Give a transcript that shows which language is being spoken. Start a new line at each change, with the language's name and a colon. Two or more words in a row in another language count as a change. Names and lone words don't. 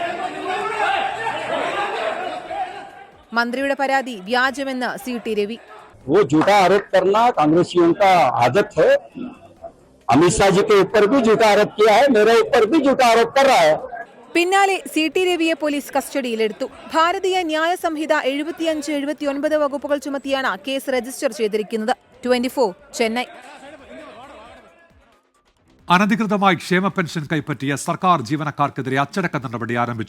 Malayalam: മന്ത്രിയുടെ പരാതി വ്യാജമെന്ന് CT രവി.
Hindi: वो झूठा आरोप करना कांग्रेसियों का आदत है। अमित शाह जी के ऊपर भी झूठा आरोप किया है, मेरे ऊपर भी झूठा आरोप कर रहा है।
Malayalam: പിന്നാലെ CT രവിയെ പോലീസ് കസ്റ്റഡിയിലെടുത്തു. ഭാരതീയ ന്യായ സംഹിത 75-79 വകുപ്പുകൾ ചുമത്തിയാണ്
English: case register
Malayalam: ചെയ്തിരിക്കുന്നത്. 24 ചെന്നൈ. അനധികൃതമായി ക്ഷേമ പെൻഷൻ കൈപ്പറ്റിയ സർക്കാർ ജീവനക്കാർക്കെതിരെ അച്ചടക്ക നടപടി ആരംഭിച്ചു.